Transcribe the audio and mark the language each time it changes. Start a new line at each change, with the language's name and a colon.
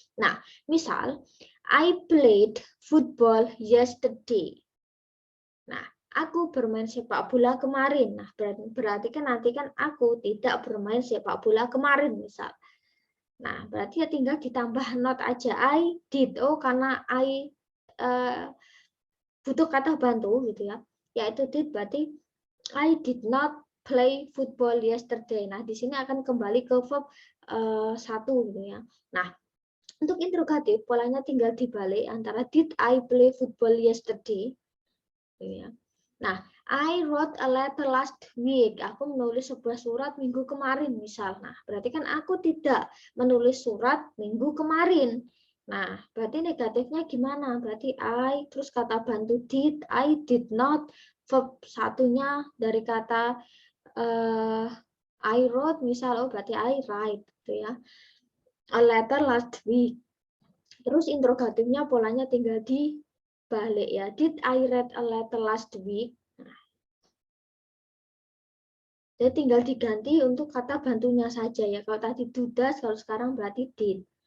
Indonesian: Nah, misal
English: I played football yesterday.
Indonesian: Nah, aku bermain sepak bola kemarin. Nah, berarti kan nanti kan aku tidak bermain sepak bola kemarin misal. Nah, berarti ya tinggal ditambah not aja.
English: I did.
Indonesian: Oh, karena I butuh kata bantu gitu ya.
English: Yaitu did berarti I did not play football yesterday.
Indonesian: Nah, di sini akan kembali ke verb 1 gitu ya. Nah, untuk interrogatif polanya tinggal dibalik antara
English: did I play football yesterday
Indonesian: gitu ya.
English: Nah, I wrote a letter last week.
Indonesian: Aku menulis sebuah surat minggu kemarin, misal. Nah, berarti kan aku tidak menulis surat minggu kemarin. Nah, berarti negatifnya gimana?
English: Berarti I,
Indonesian: terus kata bantu
English: did, I did not.
Indonesian: Verb satunya dari kata
English: I wrote,
Indonesian: misal, oh berarti
English: I write.
Indonesian: Gitu ya.
English: A letter last week.
Indonesian: Terus interrogatifnya polanya tinggal dibalik ya.
English: Did I read a letter last week?
Indonesian: Jadi tinggal diganti untuk kata bantunya saja ya. Kalau tadi do does, kalau sekarang berarti did.